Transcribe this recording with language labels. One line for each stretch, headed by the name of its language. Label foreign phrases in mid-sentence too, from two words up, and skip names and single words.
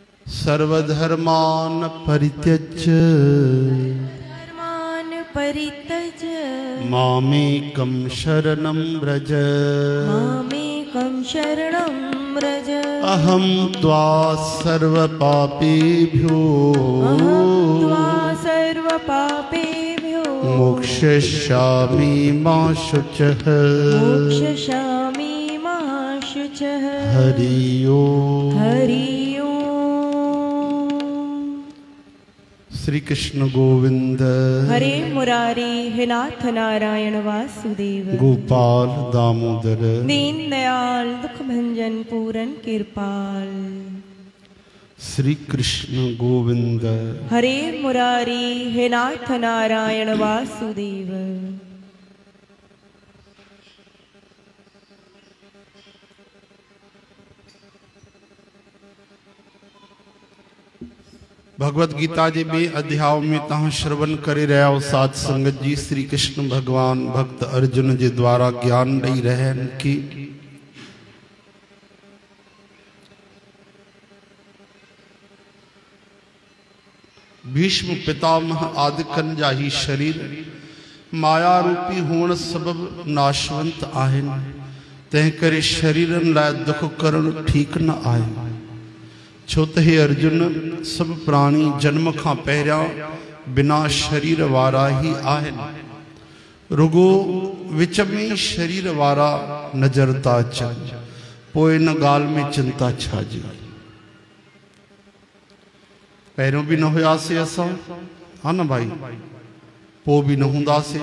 Sanskrit: सर्वधर्मान् परित्यज्य मामेकं शरणं व्रज अहं त्वा सर्वपापेभ्यो मोक्षयिष्यामि मा शुचः हरि ओम।
Hindi: श्री कृष्ण गोविंद हरे मुरारी हे नाथ नारायण वासुदेव गोपाल दामोदर दीन दयाल दुख भंजन पूरन कृपाल। श्री कृष्ण गोविंद हरे मुरारी हे नाथ नारायण वासुदेव।
Sindhi: भगवत गीता जे बे अध्याय में तहां श्रवण करे रहा हो साध संगत जी। श्री कृष्ण भगवान भक्त अर्जुन जे द्वारा ज्ञान दई रहन की भीष्म पितामह आदिकन जा ही शरीर माया रूपी होण सबब नाशवंत आहिन, तंहिं करे शरीरन लाइ दुख करण ठीक न आहे। छो त हे अर्जुन सब प्राणी जन्म खां पहिरियां बिना शरीर वारा ही आहिनि, रुगो विच में शरीर वारा नजर था अचनि, पोइ इन ॻाल्हि में चिंता छाजी। पहिरियों भी न हुआसीं असां, हा न भाई, पोइ भी न हूंदासीं।